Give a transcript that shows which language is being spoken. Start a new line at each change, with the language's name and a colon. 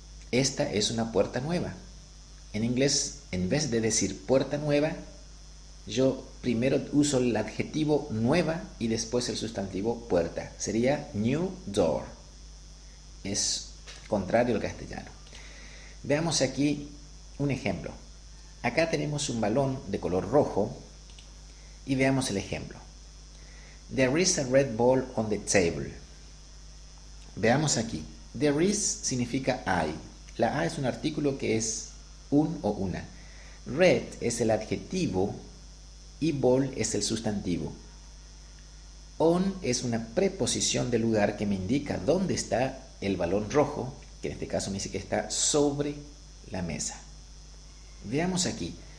Spanish: Esta es una puerta nueva. En inglés, en vez de decir puerta nueva, yo primero uso el adjetivo nueva y después el sustantivo puerta. Sería
English: new door.
Spanish: Es contrario al castellano. Veamos aquí un ejemplo. Acá tenemos un balón de color rojo y veamos el ejemplo.
English: There is a red ball on the table.
Spanish: Veamos aquí. There is significa hay. La a es un artículo que es un o una. Red es el adjetivo y ball es el sustantivo. On es una preposición del lugar que me indica dónde está el balón rojo, que en este caso me dice que está sobre la mesa. Veamos aquí.